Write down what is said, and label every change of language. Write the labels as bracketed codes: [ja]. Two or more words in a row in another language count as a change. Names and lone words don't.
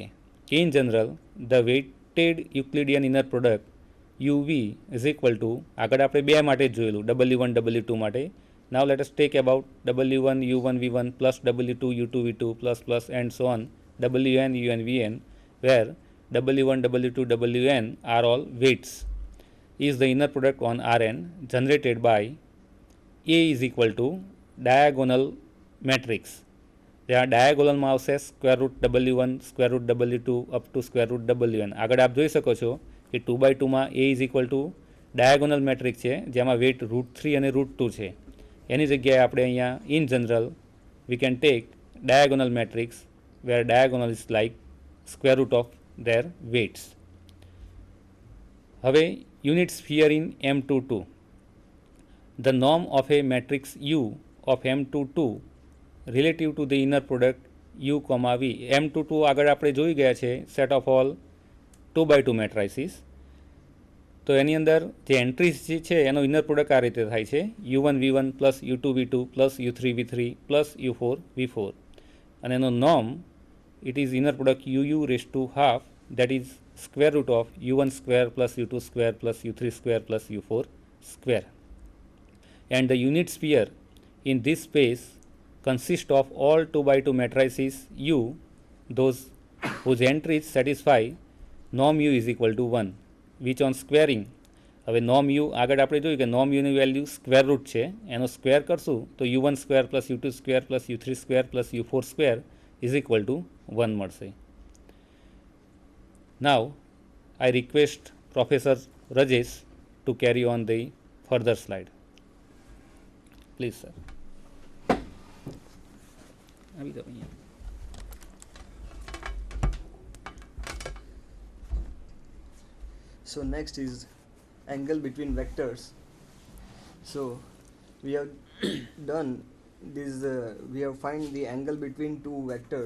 [en] in general the weighted Euclidean inner product UV is equal to, [gu] આગળ આપણે બે માટે જ જોયેલું, W1 W2 માટે. [en] now let us take about W1 U1 V1 plus W2 U2 V2 plus plus and so on WN UN VN, where W1 W2 WN are all weights, is the inner product on Rn generated by A is equal to diagonal matrix. [gu] ત્યાં ડાયાગોનલમાં આવશે [en] square root W1 square root W2 up to square root WN. [gu] આગળ આપ જોઈ શકો છો કે 2x2માં A [en] is equal to diagonal matrix [gu] છે જેમાં વેઇટ √3 અને √2 છે. એની જગ્યાએ આપણે અહીંયા [en] in general we can take diagonal matrix where diagonal is like square root of their weights. હવે unit sphere in M22. The norm of a matrix U of M22 relative to the inner product U comma V. [gu] M22 આગળ આપણે જોઈ ગયા છે [en] set of all 2x2 matrices. [gu] તો એની અંદર જે એન્ટ્રીઝ જે છે એનો [en] inner product [gu] આ રીતે થાય છે [en] U1 V1 plus U2 V2 plus U3 V3 plus U4 V4. [gu] અને એનો નોર્મ [en] it is inner product UU raise to half, that is square root of U1 square plus U2 square plus U3 square plus U4 square. And the unit sphere in this space consists of all 2x2 matrices U, those whose entries satisfy norm U is equal to 1, which on squaring [gu] હવે નોમ યુ આગળ આપણે જોયું કે નોમ યુની વેલ્યુ સ્ક્વેર રૂટ છે, એનો સ્ક્વેર કરશું તો u1 સ્ક્વેર પ્લસ u2 સ્ક્વેર પ્લસ u3 સ્ક્વેર પ્લસ u4 સ્ક્વેર ઇઝ ઇક્વલ ટુ 1 મળશે. [en] નાવ I request Professor Rajesh to carry on the further slide. Please, sir. [gu] આવી જાઓ અહીંયા. [en] So next is angle between vectors. So we have done this, we have find the angle between two vectors.